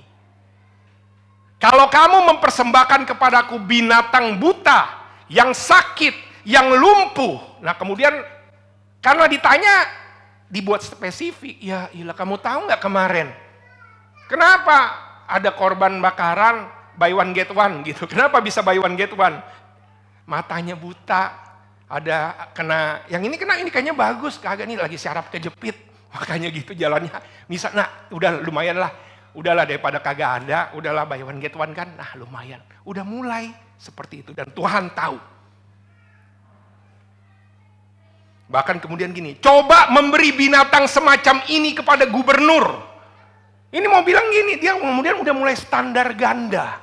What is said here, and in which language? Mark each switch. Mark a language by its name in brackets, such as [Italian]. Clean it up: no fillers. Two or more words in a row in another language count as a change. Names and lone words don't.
[Indonesian] Kalau kamu mempersembahkan kepadaku binatang buta, yang sakit, yang lumpuh. Nah kemudian karena ditanya, dibuat spesifik. Ya ilah, kamu tahu nggak kemarin? Kenapa ada korban bakaran, [English] buy one get one [Indonesian] gitu. Kenapa bisa [English] buy one get one? [Indonesian] Matanya buta, ada kena, yang ini kena, ini kayaknya bagus. Kagak nih lagi syaraf kejepit. Makanya gitu jalannya. Misal, nah udah lumayan lah. Udahlah daripada kagak ada, udahlah [English] buy one get one [Indonesian] kan. Nah lumayan, udah mulai seperti itu. Dan Tuhan tahu. Bahkan kemudian gini, coba memberi binatang semacam ini kepada gubernur. Ini mau bilang gini, dia kemudian udah mulai standar ganda.